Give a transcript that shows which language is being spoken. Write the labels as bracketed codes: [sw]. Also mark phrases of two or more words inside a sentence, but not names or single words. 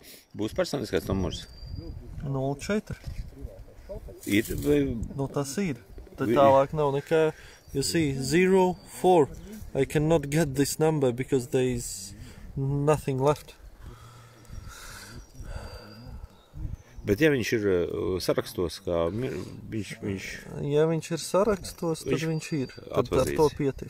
[lv] Būs personiskais numurs? 04. Ir vai... Nu, tas ir. Tad tālāk nav nekā. [en] You see, 04. I cannot get this number because there is nothing left. [lv] Bet ja viņš ir sarakstos, kā viņš... Ja viņš ir sarakstos, tad viņš ir. Tad ar to pietiks.